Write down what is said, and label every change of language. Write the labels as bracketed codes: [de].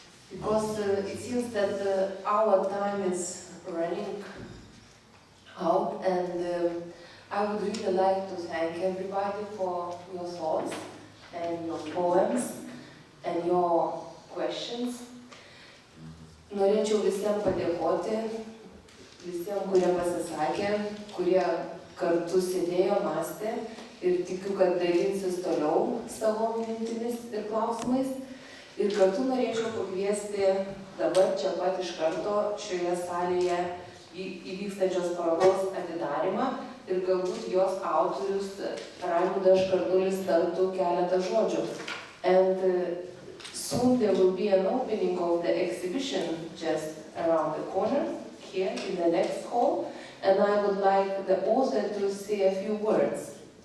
[en] Because it seems that our time is running out, and I would really like to thank everybody for your thoughts and your poems and your questions. [lt] Norėčiau visiems padėkoti, visiems, kurie pasisakė, kurie kartu sėdėjo, mąstė. Ir tikiu, kad dalinsis toliau savo mintimis ir klausimais. Ir kartu norėčiau pakviesti dabar čia pat iš karto šioje salėje įvykstančios parodos atidarymą ir galbūt jos autorius Raimundas Kardulis tartų keletą žodžių. [en] And soon there will be an opening of the exhibition just around the corner, here in the next hall, and I would like the author to say a few words.